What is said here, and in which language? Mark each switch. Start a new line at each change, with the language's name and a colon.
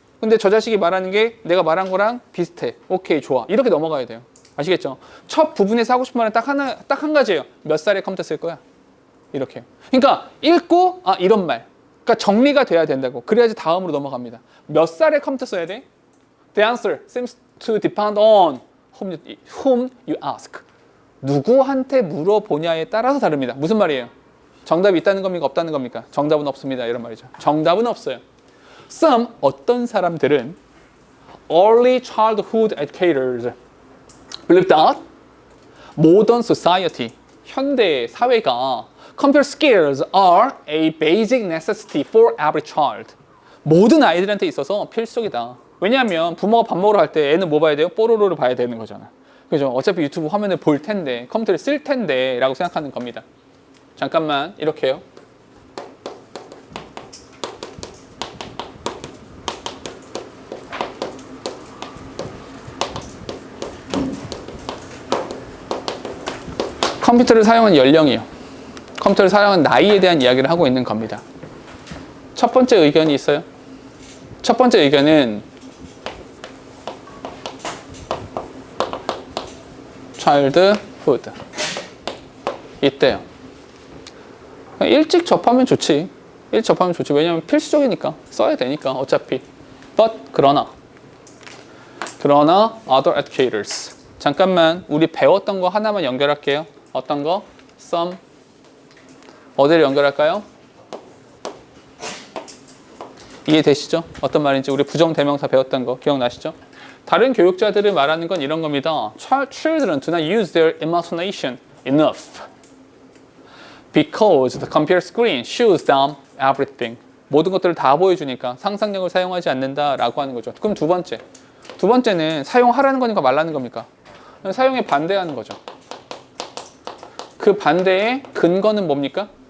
Korean: 근데 저 자식이 말하는 게 내가 말한 거랑 비슷해. 오케이, 좋아. 이렇게 넘어가야 돼요. 아시겠죠? 첫 부분에서 하고 싶은 말은 딱 한 가지예요. 몇 살에 컴퓨터 쓸 거야? 이렇게. 그러니까 읽고 이런 말. 그러니까 정리가 돼야 된다고. 그래야지 다음으로 넘어갑니다. 몇 살에 컴퓨터 써야 돼?
English: The answer seems to depend on whom you ask.
Korean: 누구한테 물어보냐에 따라서 다릅니다. 무슨 말이에요? 정답이 있다는 겁니까? 없다는 겁니까? 정답은 없습니다. 이런 말이죠. 정답은 없어요.
English: Some,
Korean: 어떤 사람들은
English: early childhood educators believe that modern society,
Korean: 현대 사회가
English: computer skills are a basic necessity for every child.
Korean: 모든 아이들한테 있어서 필수적이다. 왜냐하면 부모가 밥 먹으러 갈 때 애는 뭐 봐야 돼요? 뽀로로를 봐야 되는 거잖아. 그죠? 어차피 유튜브 화면을 볼 텐데, 컴퓨터를 쓸 텐데 라고 생각하는 겁니다. 잠깐만, 이렇게요. 컴퓨터를 사용한 연령이요. 컴퓨터를 사용한 나이에 대한 이야기를 하고 있는 겁니다. 첫 번째 의견이 있어요. 첫 번째 의견은 childhood 이때요. 일찍 접하면 좋지. 일찍 접하면 좋지. 왜냐하면 필수적이니까. 써야 되니까 어차피.
English: But
Korean: 그러나
English: other educators.
Korean: 잠깐만 우리 배웠던 거 하나만 연결할게요. 어떤 거? Some. 어디를 연결할까요? 이해되시죠? 어떤 말인지 우리 부정대명사 배웠던 거 기억나시죠? 다른 교육자들을 말하는 건 이런 겁니다.
English: Children do not use their imagination enough because the computer screen shows them everything.
Korean: 모든 것들을 다 보여주니까 상상력을 사용하지 않는다라고 하는 거죠. 그럼 두 번째는 사용하라는 거니까 말라는 겁니까? 사용에 반대하는 거죠. 그 반대의 근거는 뭡니까?